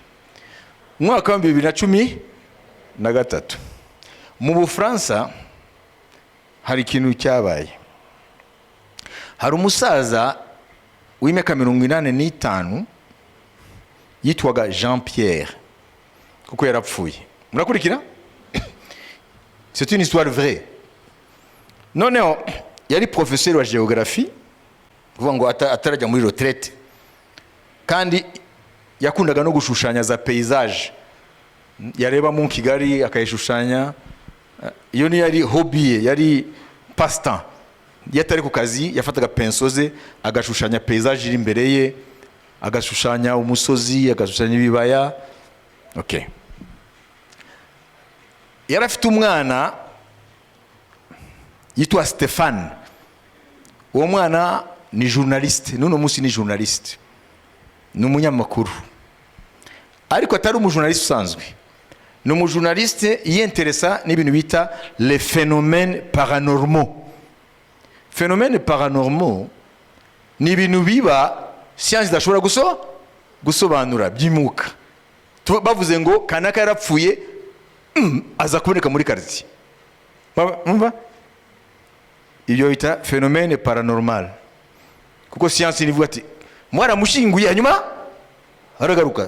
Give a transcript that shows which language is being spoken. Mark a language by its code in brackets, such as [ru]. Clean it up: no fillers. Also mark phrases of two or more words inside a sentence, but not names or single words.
[rw] Mwaka wa 2013 mu Bufaransa hari ikintu cyabaye. Hari umusaza w'imyaka 85 yitwaga Jean Pierre kuko yarapfuye. Murakurikira? [fr] C'est une histoire vraie. [rw] Noneho yari professeur wa géographie, kuvuga ngo atarajya muri retraite, kandi yakundaga no gushushanya za paysage. Yareba mu Kigali akayishushanya. Iyo ni yari hobby, yari passe-temps. Yatari ku kazi yafataga penso ze agashushanya paysage iri imbere ye, agashushanya umusozi, agashushanya ibibaya. Okay. Yarafite umwana yitwa Stéphane. Uwo mwana ni journaliste, nuno musi ni journaliste. Ni umunyamakuru. Ariko atari umujournaliste usanzwe. Ni umujournaliste yinteresa n'ibintu bita [fr] les phénomènes paranormaux. Phénomènes paranormaux [rw] ni ibintu biba science idashobora gusobanura byimuka. Bavuze ngo kanaka yarapfuye aza kuboneka muri quartier. Umva? Ibyo bita [fr] phénomène paranormal. [rw] Kuko science nivuga ati mwaramushinguye hanyuma aragaruka.